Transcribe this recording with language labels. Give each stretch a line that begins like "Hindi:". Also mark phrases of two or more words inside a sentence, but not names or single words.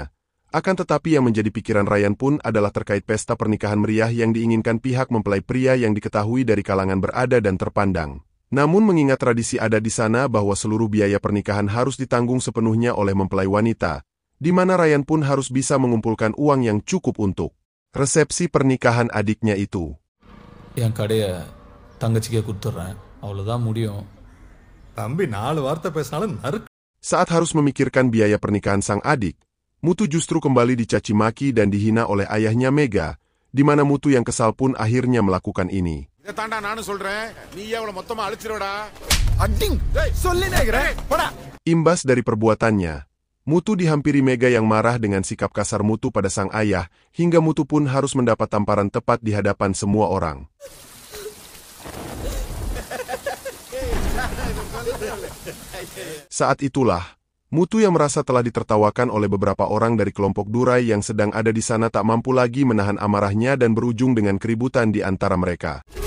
Indonesian: Akan tetapi yang menjadi pikiran Ryan pun adalah terkait pesta pernikahan meriah yang diinginkan pihak mempelai pria yang diketahui dari kalangan berada dan terpandang. Namun mengingat tradisi ada di sana bahwa seluruh biaya pernikahan harus ditanggung sepenuhnya oleh mempelai wanita, di mana Ryan pun harus bisa mengumpulkan uang yang cukup untuk Resepsi pernikahan adiknya itu.
Tamil: என் கடையை தங்கச்சிக்கே கொடுத்துட்றேன், அவ்வளோதான் முடியும். தம்பி 4 வார்த்தை பேசினாலும் நறுக்கு.
Indonesian: Saat harus memikirkan biaya pernikahan sang adik, Mutu justru kembali dicaci maki dan dihina oleh ayahnya Mega, di mana Mutu yang kesal pun akhirnya melakukan ini.
Tamil: இதைத்தாண்டா நானும் சொல்றேன், நீ அவளை மொத்தமா அழிச்சிரோடா. அடிங் சொல்லினேங்கிறேன் போடா.
Indonesian: Imbas dari perbuatannya, Mutu dihampiri Mega yang marah dengan sikap kasar Mutu pada sang ayah, hingga Mutu pun harus mendapat tamparan tepat di hadapan semua orang. Saat itulah, Mutu yang merasa telah ditertawakan oleh beberapa orang dari kelompok Durai yang sedang ada di sana tak mampu lagi menahan amarahnya dan berujung dengan keributan di antara mereka.